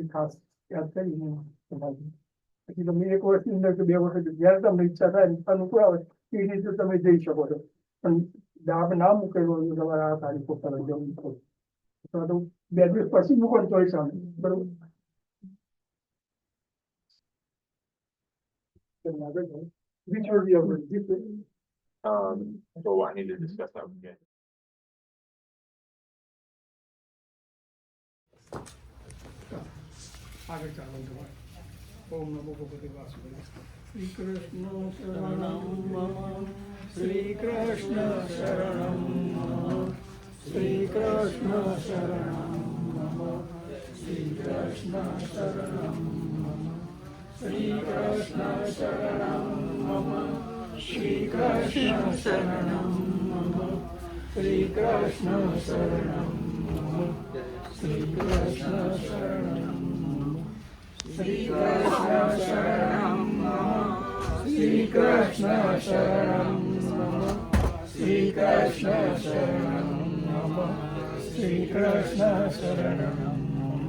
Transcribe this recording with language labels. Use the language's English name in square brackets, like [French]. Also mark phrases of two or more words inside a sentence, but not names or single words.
[Gujarati] ખાસ યાદ કરીને પછી તમે એક વર્ષની અંદર કે 2 વર્ષ જયારે તમને ઈચ્છા થાય અનુકૂળ આવે એ રીતે તમે જઈ શકો છો પણ દાબ ના મૂકેલો તમારે આ તારીખો પર જવું અથવા તો 2 દિવસ પછી મૂકો તોય ચાલે બરોબર [English] which will be our So I need to discuss that again. [Gujarati] આગળ ચાલો તમારે [Sanskrit] ઓમ નમો ભગવતે વાસુદેવાય શ્રી કૃષ્ણ શરણમ મમ શ્રી કૃષ્ણ શરણમ મમ શ્રી કૃષ્ણ શરણમ મમ શ્રી કૃષ્ણ શરણમ મમ શ્રી કૃષ્ણ શરણમ મમ શ્રી કૃષ્ણ શરણમ મમ શ્રી કૃષ્ણ શરણમ મમ શ્રી કૃષ્ણ શરણમ श्री कृष्ण शरणं मम श्री कृष्ण शरणं मम श्री कृष्ण शरणं मम श्री कृष्ण शरणं मम